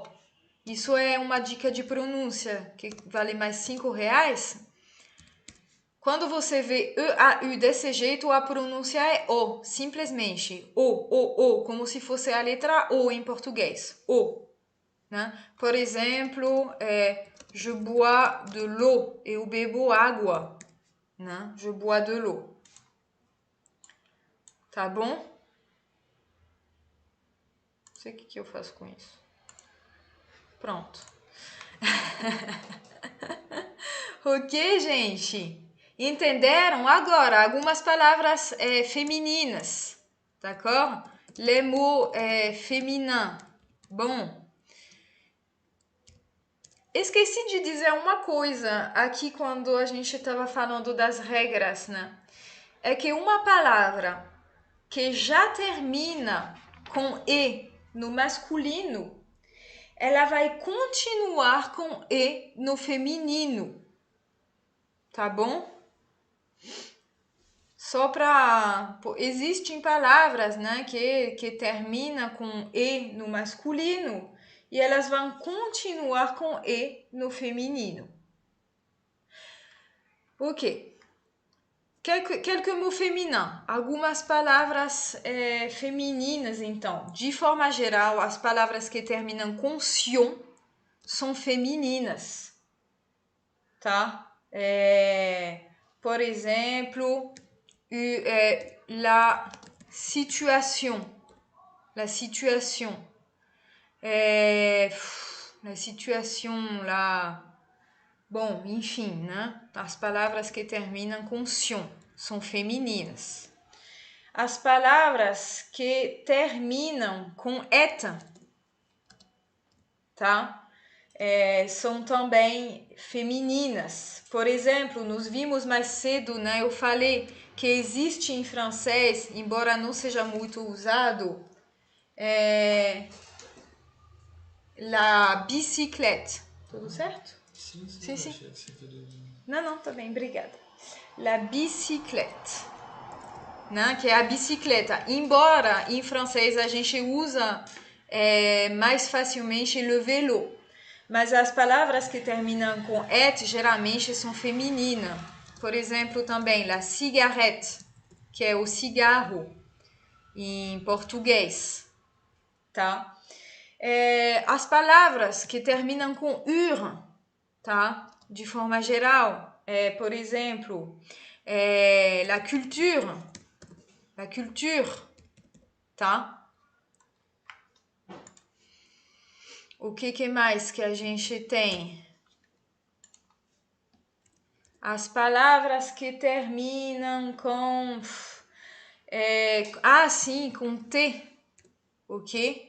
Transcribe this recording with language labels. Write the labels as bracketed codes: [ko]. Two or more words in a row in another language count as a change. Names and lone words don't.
[pt] Isso é uma dica de pronúncia que vale mais R$5. Quando você vê EAU desse jeito, a pronúncia é O, simplesmente. O, como se fosse a letra O em português. O. Né? Por exemplo, [fr] je bois de l'eau, [pt] eu bebo água. Né? [fr] Je bois de l'eau. [pt] Tá bom? Não sei o que eu faço com isso. Pronto. Ok, gente? Entenderam? Agora, algumas palavras femininas, d'accord? [fr] Les mots féminins. [pt] Bom, esqueci de dizer uma coisa aqui quando a gente estava falando das regras, né? É que uma palavra que já termina com E no masculino, ela vai continuar com E no feminino. Tá bom? Só para... Existem palavras, né, que terminam com E no masculino e elas vão continuar com E no feminino. Ok. [fr] Quelques mots féminins. [pt] Algumas palavras femininas, então. De forma geral, as palavras que terminam com sion são femininas. Tá? Por exemplo... [fr] la situation. La situation. La situation, la... [pt] Bom, enfim, né? As palavras que terminam com sion são femininas. As palavras que terminam com eta, tá? São também femininas. Por exemplo, nos vimos mais cedo, né? Eu falei que existe em francês, embora não seja muito usado, [fr] la bicyclette. [pt] Tudo certo? Sim. Sim. Não, tá bem, obrigada. [fr] La bicyclette, [pt] né? Que é a bicicleta. Embora em francês a gente usa mais facilmente [fr] le vélo. [pt] Mas as palavras que terminam com et geralmente são femininas. Por exemplo, também [fr] la cigarette, [pt] que é o cigarro em português, tá? As palavras que terminam com ur, tá? De forma geral, por exemplo, [fr] la culture, [pt] tá? O que mais que a gente tem? As palavras que terminam com... sim, com T. Ok?